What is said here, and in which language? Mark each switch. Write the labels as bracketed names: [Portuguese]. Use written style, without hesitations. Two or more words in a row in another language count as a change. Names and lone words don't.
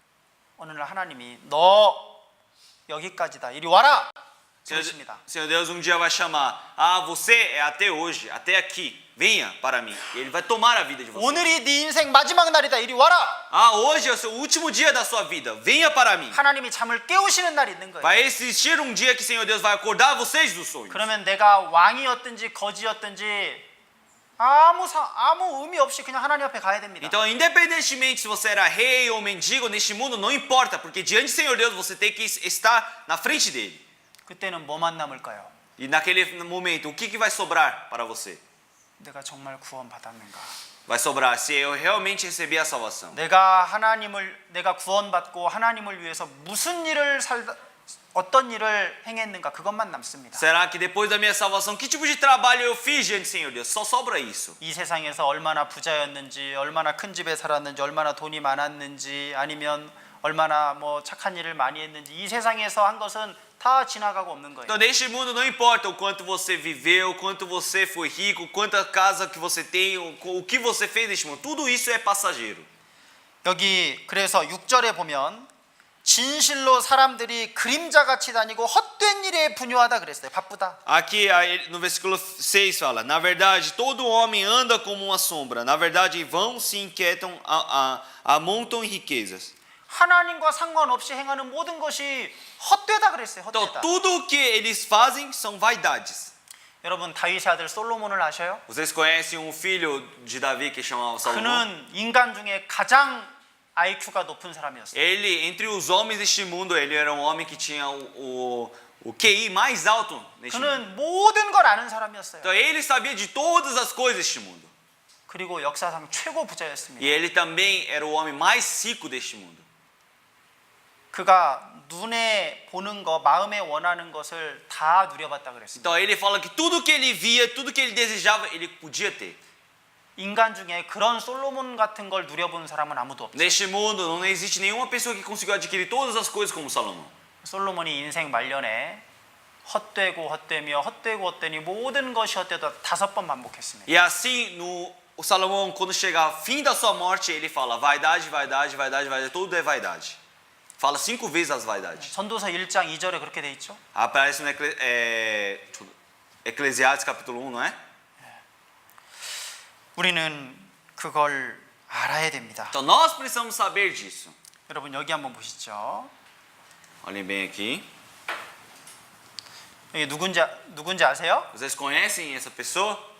[Korean] 어느 날 하나님이 너 여기까지다. 이리 와라. 그렇습니다. [Portuguese] Senhor Deus um dia vai chamar, você é até hoje, até aqui, venha para mim. E Ele vai tomar a vida de você. [Korean] 오늘이 네 인생 마지막 날이다. 이리 와라. [Portuguese] Hoje é o seu último dia da sua vida, venha para mim. [Korean] 하나님이 잠을 깨우시는 날이 있는 거예요. [Portuguese] Vai existir um dia que o Senhor Deus vai acordar vocês do sonho. [Korean] 그러면 내가 왕이었든지 거지였든지 아무 의미 없이 그냥 하나님 앞에 가야 됩니다. [Portuguese] Então, independentemente se você era rei ou mendigo neste mundo, não importa, porque diante do Senhor Deus você tem que estar na frente dele. [Korean] 그때는 뭐만 남을까요? [Portuguese] E naquele momento, o que vai sobrar para você? [Korean] 내가 정말 구원받았는가? [Portuguese] Vai sobrar se eu realmente recebi a salvação. [Korean] 내가 구원받고 하나님을 위해서 어떤 일을 행했는가? 그것만 남습니다. [Portuguese] Será que depois da minha salvação, que tipo de trabalho eu fiz diante do Senhor Deus? Só sobra isso. [Korean] 이 세상에서 얼마나 부자였는지, 얼마나 큰 집에 살았는지, 얼마나 돈이 많았는지, 아니면 얼마나 착한 일을 많이 했는지, 이 세상에서 한 것은 다 지나가고 없는 거예요. [Portuguese] Então, neste mundo não importa o quanto você viveu, o quanto você foi rico, quanta casa que você tem, o que você fez neste mundo. Tudo isso é passageiro. [Korean] 여기 그래서 6절에 보면 진실로 사람들이 그림자같이 다니고 헛된 일에 분유하다 그랬어요. 바쁘다. [Portuguese] Aqui no versículo 6 fala: na verdade, todo homem anda como uma sombra. Na verdade, vão, se inquietam, amontam riquezas. [Korean] 하나님과 상관없이 행하는 모든 것이 헛되다 그랬어요. Então, 헛되다. [Portuguese] tudo o que eles fazem são vaidades. [Korean] 여러분 다윗의 아들 솔로몬을 아셔요? [Portuguese] Vocês conhecem um filho de Davi que chamava Salomão? [Korean] 그는 인간 중에 가장 IQ가 높은 사람이었어요. [Portuguese] Ele, entre os homens deste mundo, ele era um homem que tinha o QI mais alto neste mundo. [Korean] 그는 모든 걸 아는 사람이었어요. [Portuguese] Então, ele sabia de todas as coisas deste mundo. [Korean] 그리고 역사상 최고 부자였습니다. [Portuguese] E ele também era o homem mais rico deste mundo. [Korean] 그가 눈에 보는 거, 마음에 원하는 것을 다 누려봤다 그랬습니다. [Portuguese] Então ele fala que tudo que ele via, tudo que ele desejava, ele podia ter. [Korean] 인간 중에 그런 솔로몬 같은 걸 누려본 사람은 아무도 없어요. [Portuguese] Neste mundo não existe nenhuma pessoa que conseguiu adquirir todas as coisas como Salomão. [Korean] 솔로몬이 인생 말년에 헛되니 모든 것이 헛되다 5번 반복했습니다. [Portuguese] E assim, o Salomão, quando chega ao fim da sua morte, ele fala vaidade, vaidade, vaidade, vaidade, tudo é vaidade. Fala 5 vezes as vaidades. [Korean] 전도서 1장 2절에 그렇게 돼 있죠. [Portuguese] Aparece no Eclesiastes capítulo 1, não é? [Korean] 우리는 그걸 알아야 됩니다. [Portuguese] Então nós precisamos saber disso. [Korean] 여러분 여기 한번 보시죠. [Portuguese] Olhem bem aqui. [Korean] 여기 누군지 아세요? [Portuguese] Vocês conhecem essa pessoa?